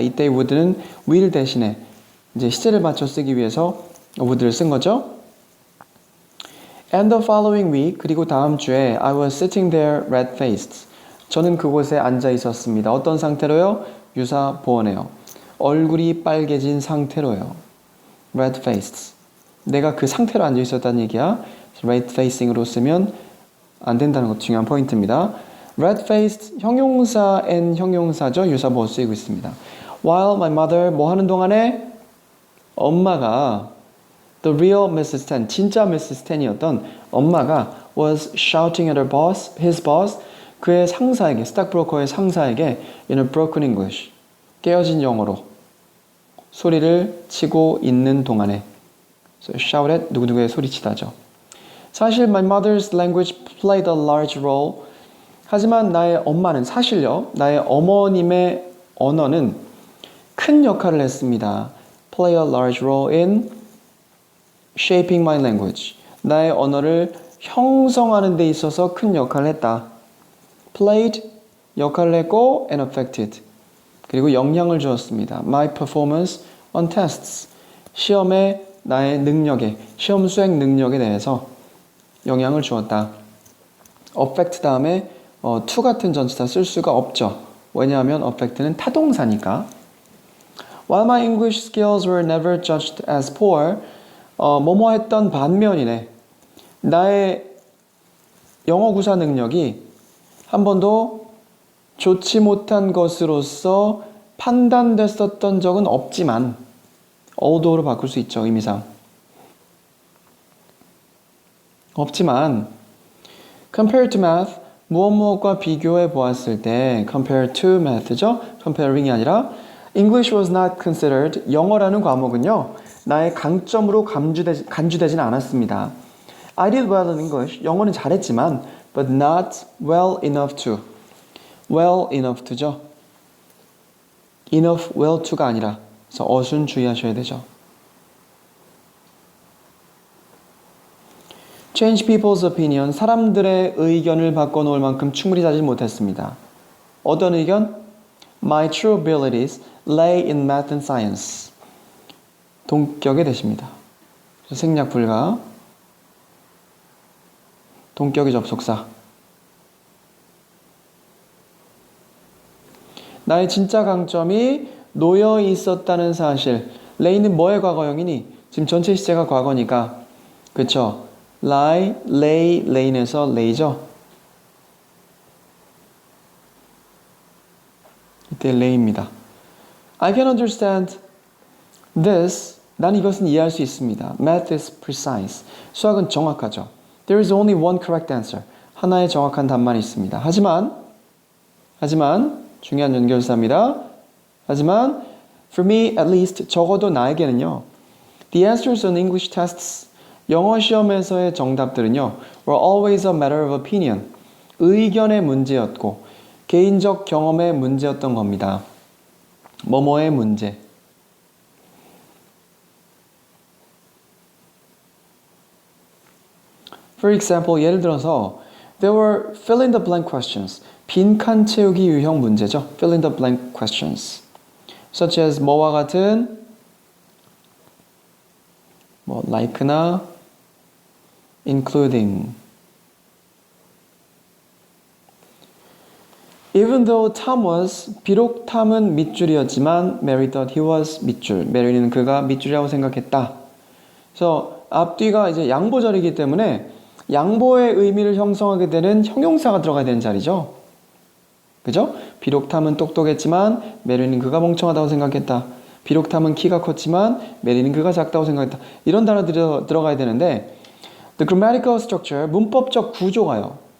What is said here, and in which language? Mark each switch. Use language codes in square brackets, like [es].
[ko] 이때 would는 will 대신에 이제 시제를 맞춰 쓰기 위해서 would를 쓴 거죠. [en] And the following week, [ko] 그리고 다음 주에 [en] I was sitting there red-faced. [ko] 저는 그곳에 앉아 있었습니다. 어떤 상태로요? 유사 보어네요. 얼굴이 빨개진 상태로요. [en] red-faced. [ko] 내가 그 상태로 앉아 있었다는 얘기야. red-facing으로 쓰면 안 된다는 것도 중요한 포인트입니다. red-faced 형용사 and 형용사죠. 유사 보어 쓰이고 있습니다. [en] While my mother [ko] 뭐 하는 동안에 엄마가 [en] the real Mrs. [ko] Ten 진짜 Mrs. Ten이었던 엄마가 [en] was shouting at his boss [ko] 그의 상사에게 스탁브로커의 상사에게 [en] in a broken English [ko] 깨어진 영어로 소리를 치고 있는 동안에 [en] so shout at [ko] 누구누구의 소리치다죠. 사실 [en] my mother's language played a large role [ko] 하지만 나의 엄마는 사실요. 나의 어머님의 언어는 큰 역할을 했습니다. [en] Play a large role in shaping my language. [ko] 나의 언어를 형성하는 데 있어서 큰 역할을 했다. [en] Played [ko] 역할을 했고 [en] and affected. [ko] 그리고 영향을 주었습니다. [en] My performance on tests. [ko] 시험에 나의 능력에 시험 수행 능력에 대해서 영향을 주었다. affect 다음에 to 같은 전치사 쓸 수가 없죠. 왜냐하면 affect는 타동사니까. [en] While my English skills were never judged as poor, [ko] 뭐뭐 했던 반면이네. 나의 영어 구사 능력이 한 번도 좋지 못한 것으로서 판단됐었던 적은 없지만 although로 바꿀 수 있죠. 의미상. 없지만 [en] compared to math [ko] 무엇과 비교해 보았을 때 compare to math죠. comparing이 아니라 [en] English was not considered [ko] 영어라는 과목은요. 나의 강점으로 간주되지는 않았습니다. [en] I did well in English [ko] 영어는 잘했지만 [en] but not well enough to well enough to죠. [ko] enough well to가 아니라 그래서 어순 주의하셔야 되죠. [en] Change people's opinion. [ko] 사람들의 의견을 바꿔놓을 만큼 충분히 따지지 못했습니다. 어떤 의견? [en] My true abilities lay in math and science. [ko] 동격의 대시입니다. 생략 불가. 동격의 접속사. 나의 진짜 강점이 놓여 있었다는 사실. lay는 뭐의 과거형이니? 지금 전체 시제가 과거니까. 그쵸? lay, lay인에서 lay죠. [en] lay입니다. I can understand this. [ko] 난 이것은 이해할 수 있습니다. [en] Math is precise. [ko] 수학은 정확하죠. [en] There is only one correct answer. [ko] 하나의 정확한 답만 있습니다. 하지만 중요한 연결사입니다. 하지만 [en] for me at least [ko] 적어도 나에게는요. [en] The answers on English tests [ko] 영어 시험에서의 정답들은요. [en] were always a matter of opinion. [ko] 의견의 문제였고 개인적 경험의 문제였던 겁니다. 뭐뭐의 문제. [en] For example, [ko] 예를 들어서 [en] there were fill in the blank questions. [ko] 빈칸 채우기 유형 문제죠. [en] Fill in the blank questions. Such as [ko] 뭐와 같은 [en] like나 including. Even though Tom was [ko] 비록 탐은 밑줄이었지만 [en] Mary thought he was 밑줄. [ko] 메리는 그가 밑줄이라고 생각했다. 그래서 앞뒤가 이제 양보절이기 때문에 양보의 의미를 형성하게 되는 형용사가 들어가야 되는 자리죠. 그죠? 비록 탐은 똑똑했지만 메리는 그가 멍청하다고 생각했다. 비록 탐은 키가 컸지만 메리는 그가 작다고 생각했다. 이런 단어들이 들어가야 되는데 [en] The grammatical structure, [ko] 문법적 구조가요.